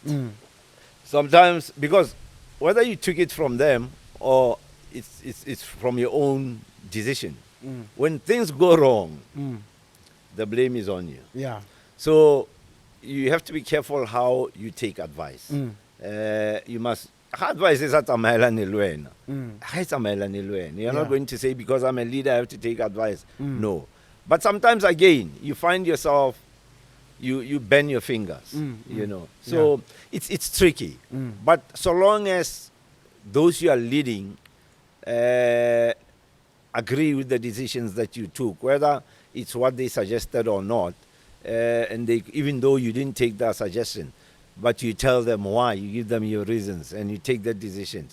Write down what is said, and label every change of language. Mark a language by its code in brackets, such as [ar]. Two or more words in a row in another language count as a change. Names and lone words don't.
[en] Sometimes, because whether you took it from them or it's from your own decision, when things go wrong, the blame is on you. So you have to be careful how you take advice. You must advice is [tn] tsamaelane le wena. Ha e tsamaelane le wena. [en] You're not Yeah. going to say because I'm a leader I have to take advice. No. But sometimes again you find yourself you bend your fingers, you know. So it's tricky. But so long as those you are leading agree with the decisions that you took, whether it's what they suggested or not, and they, even though you didn't take that suggestion, but you tell them why, you give them your reasons, and you take that decisions.